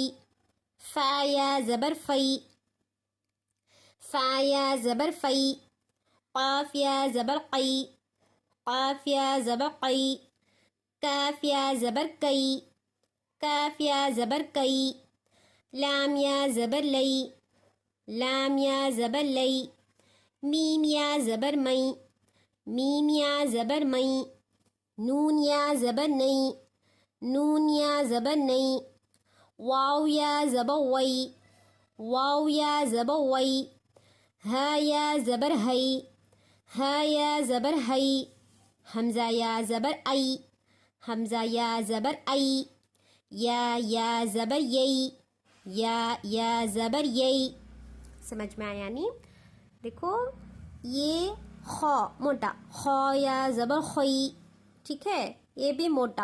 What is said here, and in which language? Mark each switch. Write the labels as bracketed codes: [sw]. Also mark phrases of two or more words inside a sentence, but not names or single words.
[ur] فا یا زبر فی، فا یا زبر فی۔ قاف یا زبر قی، قاف یا زبر قی۔ کاف یا زبر کئی، کاف یا زبر کئی۔ لام یا زبر لئی، لام یا زبر لئی۔ میم یا زبر مئی، میم یا زبر مئی۔ نون یا زبر نئی، نون یا زبر نئی۔ واو یا زبر وئی، واو یا زبر وئی۔ ہا یا زبر ہئی، ہا یا زبر ہئی۔ حمزہ یا زبر ای، حمزہ یا زبر ای۔ یا زبر یئی، یا زبر یئی۔ سمجھ میں آیا نہیں؟ دیکھو یہ خا موٹا، خا یا زبر خی، ٹھیک ہے، یہ بھی موٹا۔